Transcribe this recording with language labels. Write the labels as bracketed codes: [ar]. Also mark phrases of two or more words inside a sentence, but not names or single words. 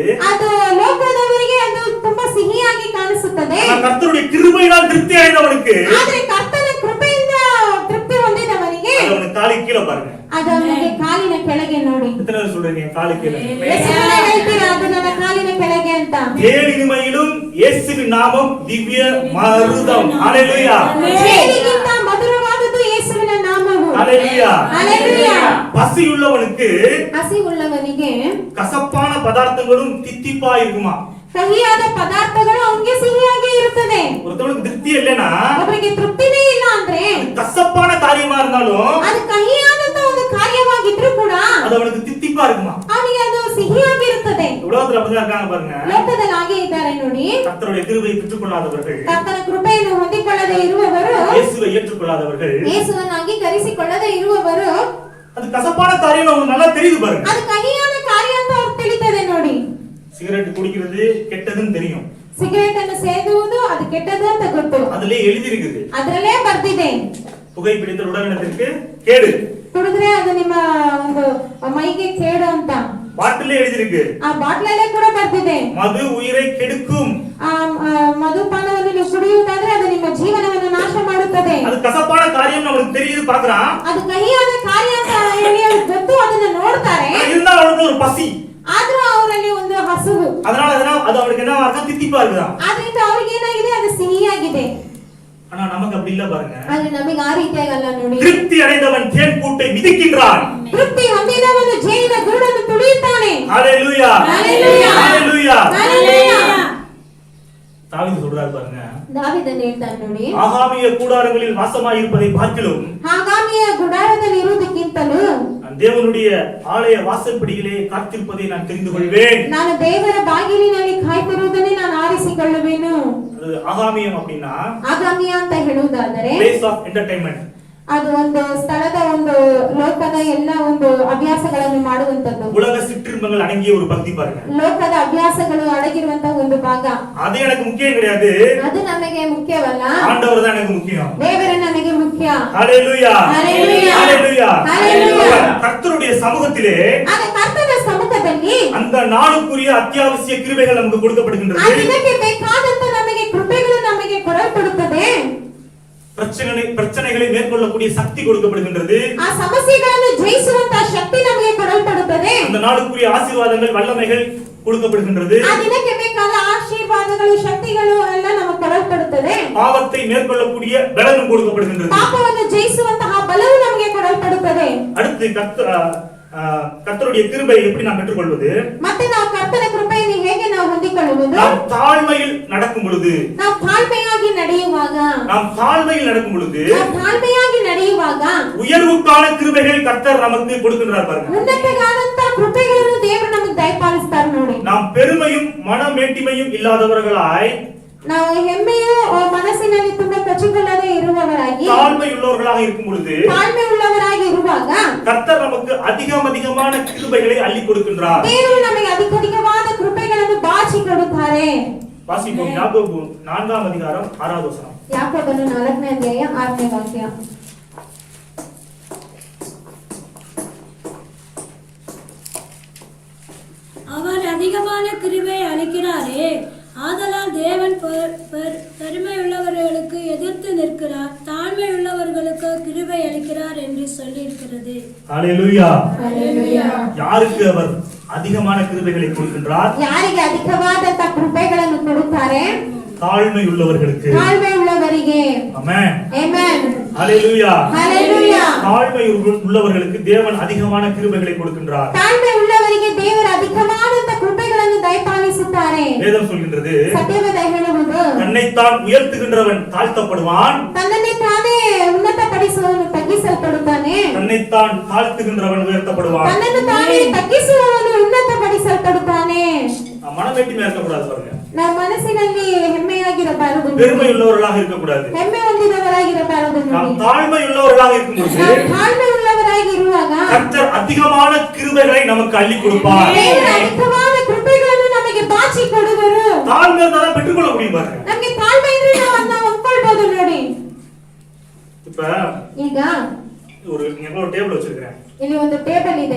[kn] ಅದು ಲೋಕದವರಿಗೆ ಅದು ತುಂಬಾ ಸಿಹಿಯಾಗಿ ಕಾಣಿಸುತ್ತದೆ. [ta] ஆனா கர்த்தருடைய கிருபையினால் திருப்தி அடைந்தவனுக்கு [kn] ಆದ್ರೆ ಕರ್ತನ ಕೃಪೆಯಿಂದ ತೃಪ್ತಿ ಹೊಂದಿದವನಿಗೆ [ta] அது அவனுக்கு காலி கீழே பாருங்க. [kn] ಅದು ಅವನಿಗೆ ಕಾಲಿನ ಕೆಳಗೆ ನೋಡಿ. [ta] எத்தனை பேர் சொல்றீங்க காலி கீழே? [kn] ಎಷ್ಟು ಜನ ಹೇಳ್ತೀರಾ ಅದು ನನ್ನ ಕಾಲಿನ ಕೆಳಗೆ ಅಂತ? [ta] தேன் இனிமையிலும் இயேசுவின் நாமம் திவ்ய மருதம். ஹalleluya. [kn] ಜೇನಿಗಿಂತ ಮಧುರವಾದದ್ದು ಯೇಸುವಿನ ನಾಮವು. [ta] ஹalleluya. [kn] ಹalleluya. [ta] பசியுள்ளவனுக்கு [kn] ಹಸಿವುಳ್ಳವನಿಗೆ [ta] கசப்பான பதார்த்தங்களும் தித்திப்பா இருக்குமா? [kn] ಕಹಿಯಾದ ಪದಾರ್ಥಗಳು ಅವನಿಗೆ ಸಿಹಿಯಾಗಿ ಇರುತ್ತದೆ. [ta] ஒருத்தவனுக்கு திருப்தி இல்லைன்னா [kn] ಒಬ್ಬರಿಗೆ ತೃಪ್ತಿನೇ ಇಲ್ಲ ಅಂದ್ರೆ [ta] கசப்பான காரியமா இருந்தாலும் [kn] ಅದು ಕಹಿಯಾದಂತ ಒಂದು ಕಾರ್ಯವಾಗಿದ್ರೂ ಕೂಡ [ta] அது அவனுக்கு தித்திப்பா இருக்குமா? [kn] ಅವನಿಗೆ ಅದು ಸಿಹಿಯಾಗಿರುತ್ತದೆ. [ta] உலகத்துல அப்படிதான் இருக்காங்க பாருங்க. [kn] ಲೋಕದಲ್ಲಿ ಹಾಗೆ ಇದ್ದಾರೆ ನೋಡಿ. [ta] கர்த்தருடைய கிருபையை பெற்றுக்கொள்ளாதவர்கள், [kn] ಕರ್ತನ ಕೃಪೆಯನ್ನು ಹೊಂದಿಕೊಳ್ಳದೆ ಇರುವವರು, [ta] இயேசுவை ஏற்றுக்கொள்ளாதவர்கள், [kn] ಯೇಸುವನ್ನು ಅಂಗೀಕರಿಸಿಕೊಳ್ಳದೆ ಇರುವವರು, [ta] அது கசப்பான காரியம் அவங்களுக்கு நல்லா தெரியுது பாருங்க. [kn] ಅದು ಕಹಿಯಾದ ಕಾರ್ಯ ಅಂತ ಅವ್ರು ತಿಳಿತದೆ ನೋಡಿ. [ta] சிகரெட் குடிக்கிறது கெட்டதுன்னு தெரியும். [kn] ಸಿಗರೇಟ್ ಅನ್ನು ಸೇದುವುದು ಅದು ಕೆಟ್ಟದು ಅಂತ ಗೊತ್ತು. [ta] அதுலயே எழுதி இருக்குது. [kn] ಅದರಲ್ಲೇ ಬರ್ದಿದೆ. [ta] புகைப்பிடித்தல் உடல்நலத்திற்கு கேடு. [kn] ಕುಡಿದ್ರೆ ಅದು ನಿಮ್ಮ ಒಂದು ಮೈಗೆ ಕೇಡು ಅಂತ [ta] பாட்டிலே எழுதி இருக்கு. [kn] ಆ ಬಾಟ್ಲಲ್ಲೇ ಕೂಡ ಬರ್ದಿದೆ. [ta] மது உயிரை கெடுக்கும். [kn] ಆ ಮಧುಪಾನವನ್ನು ನೀವು ಕುಡಿಯುವುದಾದ್ರೆ ಅದು ನಿಮ್ಮ ಜೀವನವನ್ನು ನಾಶ ಮಾಡುತ್ತದೆ. [ta] அது கசப்பான காரியம் அவனுக்கு தெரியுது பார்க்கறான். [kn] ಅದು ಕಹಿಯಾದ ಕಾರ್ಯ ಅಂತ ಹೇಳಿ ಅವ್ರಿಗೆ ಗೊತ್ತು, ಅದನ್ನ ನೋಡ್ತಾರೆ. [ta] இருந்தாலும் அவனுக்கு ஒரு பசி. [kn] ಆದ್ರೂ ಅವರಲ್ಲಿ ಒಂದು ಹಸುವು. [ta] அதனால அது அவனுக்கு என்ன ஆகும்? தித்திப்பா இருக்குதான். [kn] ಆದ್ರಿಂದ ಅವ್ರಿಗೆ ಏನಾಗಿದೆ, ಅದು ಸಿಹಿಯಾಗಿದೆ. [ta] ஆனா நமக்கு அப்படி இல்ல பாருங்க. [kn] ಆದ್ರೆ ನಮಗೆ ಆ ರೀತಿಯಾಗಲ್ಲ ನೋಡಿ. [ta] திருப்தி அடைந்தவன் தேன் கூட்டை மிதிக்கின்றான். [kn] ತೃಪ್ತಿ ಹೊಂದಿದವನು ಜೇನಿನ ಗೂಡನ್ನು ತುಳಿಯುತ್ತಾನೆ. [ta] ஹalleluya. ஹalleluya. ஹalleluya. ஹalleluya. தாவீது சொல்றாரு பாருங்க. [kn] ದಾವೀದನು ಹೇಳ್ತಾನೆ ನೋಡಿ. [ta] ஆகாமிய கூடாரங்களில் வாசமாய் இருப்பதை பார்க்கிலும் [kn] ಆಗಾಮಿಯ ಗುಡಾರದಲ್ಲಿ ಇರುವುದಕ್ಕಿಂತಲೂ [ta] தேவனுடைய ஆலய வாசற்படியிலே காத்திருப்பதை நான் தெரிந்து கொள்வேன். [kn] ನಾನು ದೇವರ ಬಾಗಿಲಿನಲ್ಲಿ ಕಾಯ್ತಿರುವುದನ್ನೇ ನಾನು ಆರಿಸಿಕೊಳ್ಳುವೆನು. [ta] அது ஆகாமியம் அப்படின்னா [kn] ಆಗಾಮಿಯ ಅಂತ ಹೇಳುವುದಾದರೆ [en] place of entertainment. [kn] ಅದು ಒಂದು ಸ್ಥಳದ ಒಂದು ಲೋಕದ ಎಲ್ಲ ಒಂದು ಅಭ್ಯಾಸಗಳನ್ನು ಮಾಡುವಂತದ್ದು. [ta] உலக சிற்றின்பங்கள் அடங்கிய ஒரு பக்தி பாருங்க. [kn] ಲೋಕದ ಅಭ್ಯಾಸಗಳು ಅಡಗಿರುವಂತಹ ಒಂದು ಭಾಗ. [ta] அது எனக்கு முக்கியம் கிடையாது. [kn] ಅದು ನಮಗೆ ಮುಖ್ಯವಲ್ಲ. [ta] ஆண்டவர் தான் எனக்கு முக்கியம். [kn] ದೇವರೇ ನನಗೆ ಮುಖ್ಯ. [ta] ஹalleluya. ஹalleluya. ஹalleluya. ஹalleluya. கர்த்தருடைய சமூகத்திலே [kn] ಆಗ ಕರ್ತನ ಸಮ್ಮುಖದಲ್ಲಿ [ta] அந்த நாளுக்குரிய அத்தியாவசிய கிருபைகள் நமக்கு [kn] ಆ [ta] கொடுக்கப்படுகின்றது. [kn] ದಿನಕ್ಕೆ ಬೇಕಾದಂತ ನಮಗೆ ಕೃಪೆಗಳು ನಮಗೆ ಕೊಡಲ್ಪಡುತ್ತದೆ. [ta] பிரச்சனைகளை மேற்கொள்ளக்கூடிய சக்தி கொடுக்கப்படுகின்றது. [kn] ಆ ಸಮಸ್ಯೆಗಳನ್ನು ಜಯಿಸುವಂತ ಶಕ್ತಿ ನಮಗೆ ಕೊಡಲ್ಪಡುತ್ತದೆ. [ta] அந்த நாளுக்குரிய ஆசீர்வாதங்கள் வல்லமைகள் கொடுக்கப்படுகின்றது. [kn] ಆ ದಿನಕ್ಕೆ ಬೇಕಾದ ಆಶೀರ್ವಾದಗಳು ಶಕ್ತಿಗಳು ಎಲ್ಲ ನಮಗೆ ಕೊಡಲ್ಪಡುತ್ತದೆ. [ta] பாவத்தை மேற்கொள்ளக்கூடிய பலனும் கொடுக்கப்படுகின்றது. [kn] ಪಾಪವನ್ನು ಜಯಿಸುವಂತಹ ಬಲವು ನಮಗೆ ಕೊಡಲ್ಪಡುತ್ತದೆ. [ta] அடுத்து கர்த்தருடைய கிருபை எப்படி நாம் பெற்றுக்கொள்வது? [kn] ಮತ್ತೆ ನಾವು ಕರ್ತನ ಕೃಪೆಯನ್ನು ಹೇಗೆ ನಾವು ಹೊಂದಿಕೊಳ್ಳುವುದು? [ta] நாம் தாழ்மையில் நடக்கும் பொழுது, [kn] ನಾವು ತಾಳ್ಮೆಯಾಗಿ ನಡೆಯುವಾಗ, [ta] உயர்வுக்கான கிருபைகள் கர்த்தர் நமக்கு கொடுக்கின்றார் பாருங்க. [kn] ಉನ್ನತವಾದಂತ ಕೃಪೆಗಳನ್ನು ದೇವರು ನಮಗೆ ದಯಪಾಲಿಸ್ತಾರೆ ನೋಡಿ. [ta] நாம் பெருமையும் மனமேட்டிமையும் இல்லாதவர்களாய், [kn] ನಾವು ಹೆಮ್ಮೆಯು ಮನಸ್ಸಿನಲ್ಲಿ ತುಂಬಾ ಕಚ್ಚಿಕೊಳ್ಳದೆ ಇರುವವರಾಗಿ, [ta] தாழ்மை உள்ளவர்களாக இருக்கும் பொழுது [kn] ತಾಳ್ಮೆ ಉಳ್ಳವರಾಗಿ ಇರುವಾಗ [ta] கர்த்தர் நமக்கு அதிகமான கிருபைகளை அள்ளி கொடுக்கின்றார். [kn] ದೇವರು ನಮಗೆ ಅಧಿಕವಾದ ಕೃಪೆಗಳನ್ನು ಬಾಚಿ ಕೊಡುತ್ತಾರೆ. [ta] வாசிப்போம் யாக்கோபு 4ஆம் அதிகாரம் 6வது வசனம். [kn] ಯಾಕೋಬನು 4ನೇ ಅಧ್ಯಾಯ 6ನೇ ವಾಕ್ಯ. [ta] அவர் அதிகமான கிருபை அளிக்கிறாரே, ஆதலால் தேவன் பெருமையுள்ளவர்களுக்கு எதிர்த்து நிற்கிறார், தாழ்மை உள்ளவர்களுக்கு கிருபை அளிக்கிறார் என்று சொல்லியிருக்கிறது. ஹல்லேலூயா. [kn] ಹಲ್ಲೆಲೂಯಾ. [ta] யாருக்கு அவர் அதிகமான கிருபைகளை கொடுக்கின்றார்? [kn] ಯಾರಿಗೆ ಅಧಿಕವಾದಂತ ಕೃಪೆಗಳನ್ನು ಕೊಡುತ್ತಾರೆ? [ta] தாழ்மை உள்ளவர்களுக்கு. [kn] ತಾಳ್ಮೆ ಉಳ್ಳವರಿಗೆ. [ta] ஆமென். [kn] ಆಮೆನ್. [ta] ஹல்லேலூயா. [kn] ಹಲ್ಲೆಲೂಯಾ. [ta] தாழ்மை உள்ளவர்களுக்கு தேவன் அதிகமான கிருபைகளை கொடுக்கின்றார். [kn] ತಾಳ್ಮೆ ಉಳ್ಳವರಿಗೆ ದೇವರು ಅಧಿಕವಾದಂತ ಕೃಪೆಗಳನ್ನು ದಯಪಾಲಿಸುತ್ತಾರೆ. [ta] வேதம் சொல்கின்றது, [kn] ಸತ್ಯವೇದ ಹೇಳುವುದು, [ta] தன்னைத்தான் உயர்த்துகின்றவன் தாழ்த்தப்படுவான், [kn] ತನ್ನನ್ನೇ ತಾನೇ ಉನ್ನತಪಡಿಸುವವನು ತಗ್ಗಿಸಲ್ಪಡುತ್ತಾನೆ. [ta] தன்னைத்தான் தாழ்த்துகின்றவன் உயர்த்தப்படுவான். [kn] ತನ್ನನ್ನು ತಾನೇ ತಗ್ಗಿಸುವವನು ಉನ್ನತಪಡಿಸಲ್ಪಡುತ್ತಾನೆ. [ta] மனவேட்டிமையா இருக்கக்கூடாது பாருங்க. [kn] ನಮ್ಮ ಮನಸ್ಸಿನಲ್ಲಿ ಹೆಮ್ಮೆಯಾಗಿರಬಾರದು, [ta] பெருமை உள்ளவர்களாக இருக்கக்கூடாது. [kn] ಹೆಮ್ಮೆ ಹೊಂದಿದವರಾಗಿರಬಾರದು. [ta] நாம் தாழ்மை உள்ளவர்களாக இருக்கும்போது [kn] ನಾವು ತಾಳ್ಮೆ ಉಳ್ಳವರಾಗಿ ಇರುವಾಗ [ta] கர்த்தர் அதிகமான கிருபைகளை நமக்கு அள்ளி கொடுப்பார். [kn] ದೇವರು ಅಧಿಕವಾದ ಕೃಪೆಗಳನ್ನು ನಮಗೆ ಬಾಚಿ ಕೊಡುವರು. [ta] தாழ்மை இருந்தாதான் பெற்றுக்கொள்ள முடியும் பாருங்க. [kn] ನಮಗೆ ತಾಳ್ಮೆ ಇದ್ರೆ ನಾವು ಅದನ್ನ ಒಪ್ಕೊಳ್ಬಹುದು ನೋಡಿ. [ta] இப்ப [kn] ಈಗ [ta] இங்க ஒரு டேபிள் வச்சிருக்கேன். [kn] ಇಲ್ಲಿ ಒಂದು ಟೇಬಲ್ ಇದೆ.